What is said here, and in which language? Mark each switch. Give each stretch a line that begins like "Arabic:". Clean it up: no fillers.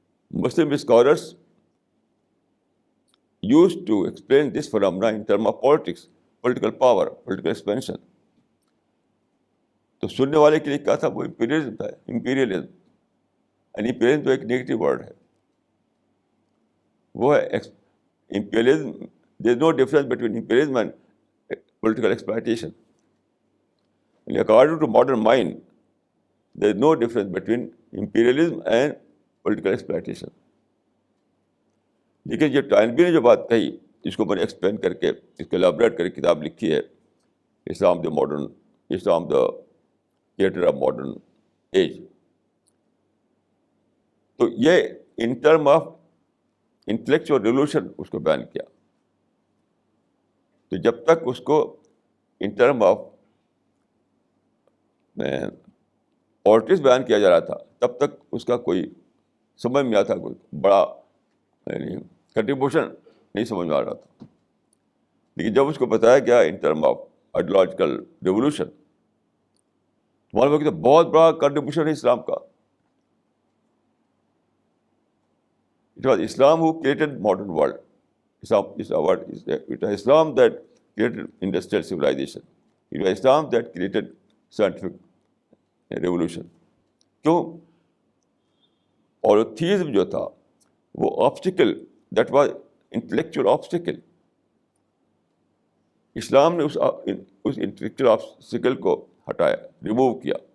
English: Muslim scholars use to explain this phenomena in term of politics, political power, political expansion.
Urdu: تو سننے والے کے لیے کیا تھا؟ وہ امپیریلزم تھا. امپیریلزم تو ایک نیگیٹو ورڈ ہے. وہ ہے imperialism.
English: There is no difference between imperialism and political exploitation. According to modern mind, there is no difference between imperialism and political exploitation.
Urdu: لیکن جو ٹائنبی نے جو بات کہی, جس کو میں نے ایکسپلین کر کے اس کو ایلیبریٹ کر کے کتاب لکھی ہے, اسلام the creator of modern age. تو یہ
English: in term of intellectual revolution
Urdu: اس کو بیان کیا. تو جب تک اس کو
English: in term of politics
Urdu: بیان کیا جا رہا تھا, تب تک اس کا کوئی سمجھ میں آتا, کوئی بڑا کنٹریبیوشن نہیں سمجھ میں آ رہا تھا. لیکن جب اس کو بتایا گیا
English: in term of ideological revolution,
Urdu: معلوم ہے کہ بہت بڑا کنٹریبیوشن ہے اسلام کا.
English: It was Islam who created modern world. It was Islam that created industrial civilization. It was Islam that created scientific revolution.
Urdu: کیوں؟ اور تھیزم جو تھا وہ obstacle,
English: that was intellectual obstacle.
Urdu: اسلام نے اس intellectual obstacle کو ہٹایا, ریموو کیا.